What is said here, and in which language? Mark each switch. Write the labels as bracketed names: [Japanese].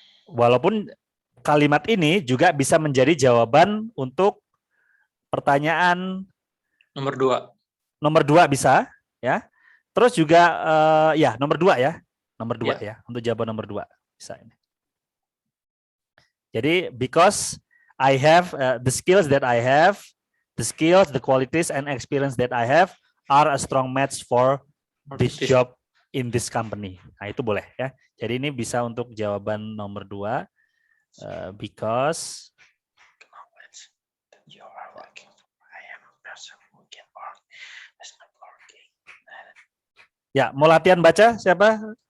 [Indonesian] Walaupun kalimat ini juga bisa menjadi jawaban untuk pertanyaan nomor 2 bisa ya. Terus juga ya nomor 2 ya. Nomor 2 ya, untuk jawaban nomor 2 bisa ini. [English] Jadi because I have the skills that I have, the skills, the qualities and experience that I have are a strong match for this job in this company. [Indonesian] Nah, itu boleh ya. Jadi ini bisa untuk jawaban nomor 2. [English] Because you are working, I am a person who can work as my working. [Indonesian] Ya, mau latihan baca siapa?